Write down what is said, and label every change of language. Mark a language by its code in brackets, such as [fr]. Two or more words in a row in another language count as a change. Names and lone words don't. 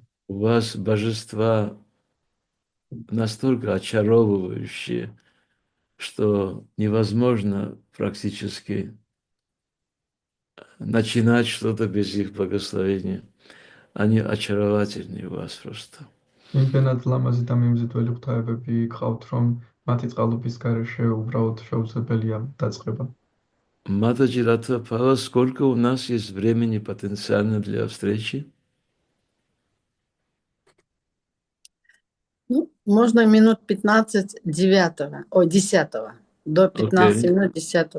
[ru] вас божества настолько очаровывающие, что невозможно практически начинать что-то без их благословения. Они очаровательные у вас просто. [ka] იმდენად ლამაზი და მიმზიდველი ღვთაებები გყავთ, რომ მათი წყალობის გარეშე უბრალოდ შეუძლებელია დაწყება. [ru] Матаджи Ратвапала, сколько у нас есть времени потенциально для встречи? Ну, можно минут 15 9, ой, 10, до 15 Окей. минут 10.